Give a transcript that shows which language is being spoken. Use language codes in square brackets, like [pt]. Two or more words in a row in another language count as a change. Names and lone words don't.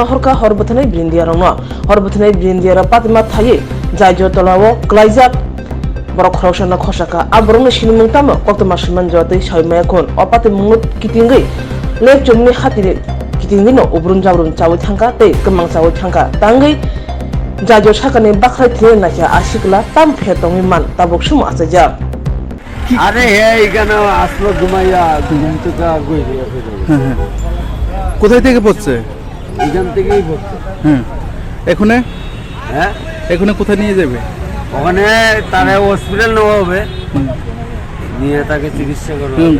[trp] horka horbothanai brindia rongno horbothanai brindia patima thaye jaijor tolawo glaijak borok khoroksa na khosaka abrongni sinimung tamo koktoma siman jotei saime এখন opati mungut kitingai lek jomni hatire kitingni no ubrun jabrun chawi thangka tei kemang chawi thangka tangai jajo sakani bakhrai thie nakya ashikla tam phetongni man tabok sumo asaja [bn] আরে এইখানে আসলো ঘুমাইয়া ঘুম থেকে গই কোথায় থেকে পড়ছে এইখান থেকেই পড়ছে এখানে হ্যাঁ এখানে কোথায় নিয়ে যাবে ওখানে তারে হসপিটাল নেওয়া হবে নিয়ে তাকে চিকিৎসা করা হবে